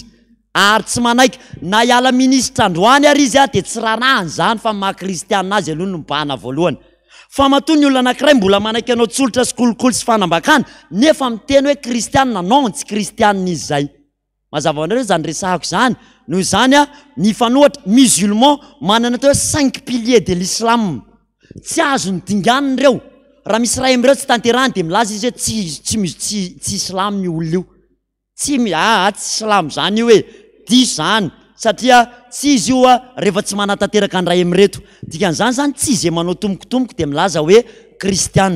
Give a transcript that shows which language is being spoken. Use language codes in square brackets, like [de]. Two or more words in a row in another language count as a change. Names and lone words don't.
[mg] Ary tsy manaiky na hiala minisitra androany ary izy dia tsy ranahany zany fa maha-kristianina azy aloha no mibahana voalohany. Fa matoa ny olona anankiray mbola manaiky anao tsolitra sy kolokolo sy fanambakana nefa miteny hoe kristianina, non tsy kristianina izy zay. Mazava hoanareo zany resahako zany. Noho izany ny fanohatra musulman manana atao hoe 5 [fr] piliers de l'islam. [mg] Tsy azo ny dinganina ireo. Raha misy ray am'ireo tsy tanterahany dia milaza izy hoe tsy islam io olona io. Tsy islam zany io hoe diso zany satria tsy izy io rehefa tsy manatanteraka ny ray am'ireto. Dikan'izany zany tsy izay manao tombokotomboka dia milaza hoe kristianina.